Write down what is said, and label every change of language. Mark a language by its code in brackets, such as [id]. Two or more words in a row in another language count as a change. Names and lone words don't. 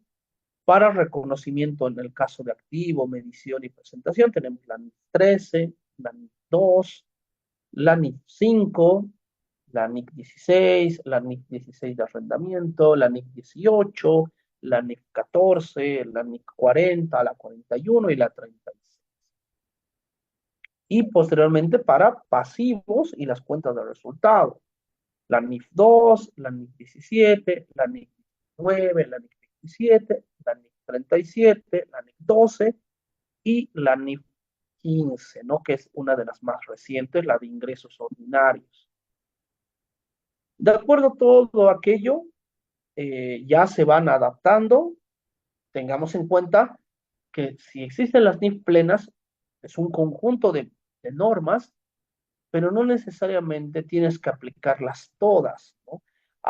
[es] Para reconocimiento en el caso de activo, medición y presentación tenemos la NIC 13, la NIC 2, la NIC 5, la NIC 16, la NIC 16 de arrendamiento, la NIC 18, la NIC 14, la NIC 40, la 41 y la 36. Y posteriormente para pasivos y las cuentas de resultado. La NIF 2, la NIF 17, la NIF 9, la NIF 27, la NIF 37, la NIF 12 y la NIF 15, ¿no? Que es una de las más recientes, la de ingresos ordinarios. De acuerdo a todo aquello, ya se van adaptando. Tengamos en cuenta que si existen las NIF plenas, es un conjunto de normas, pero no necesariamente tienes que aplicarlas todas, ¿no?